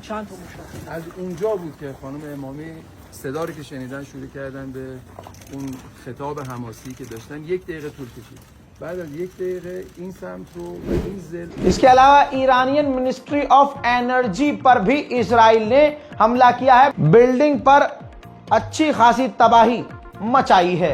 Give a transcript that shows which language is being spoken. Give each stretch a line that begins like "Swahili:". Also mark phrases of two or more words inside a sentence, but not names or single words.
Persian: چند تا مشخص از اونجا بود که خانم امامی صدا رو که شنیدن شروع کردن به اون خطاب حماسی که داشتن. 1 دقیقه طول کشید. بعد از 1 دقیقه این سمت رو و این ضلع
Hindi: इसके अलावा ईरानियन मिनिस्ट्री ऑफ एनर्जी पर भी इजराइल ने हमला किया है। बिल्डिंग पर अच्छी खासी तबाही मचाई है।